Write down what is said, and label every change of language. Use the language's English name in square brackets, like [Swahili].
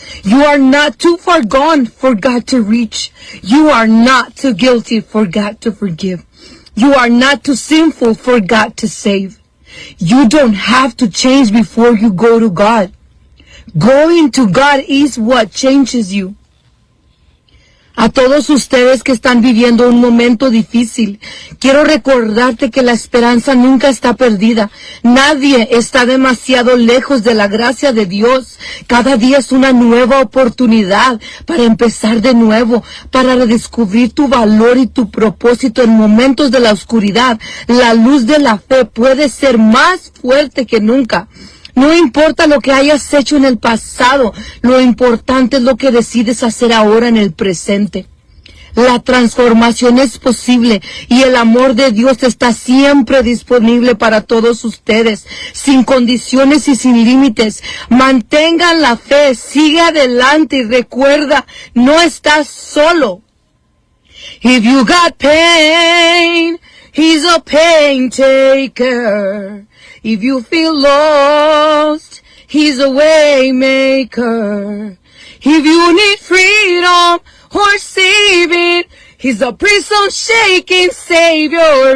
[English] You are not too far gone for God to reach. You are not too guilty for God to forgive. You are not too sinful for God to save. You don't have to change before you go to God. Going to God is what changes you. [Spanish] A todos ustedes que están viviendo un momento difícil, quiero recordarte que la esperanza nunca está perdida. Nadie está demasiado lejos de la gracia de Dios. Cada día es una nueva oportunidad para empezar de nuevo, para redescubrir tu valor y tu propósito en momentos de la oscuridad. La luz de la fe puede ser más fuerte que nunca. No importa lo que hayas hecho en el pasado, lo importante es lo que decides hacer ahora en el presente. La transformación es posible y el amor de Dios está siempre disponible para todos ustedes, sin condiciones y sin límites. Mantengan la fe, sigue adelante y recuerda, no estás solo. [English] If you got pain, He's a pain taker. If you feel lost, He's a way maker. If you need freedom or saving, He's a prison shaking savior.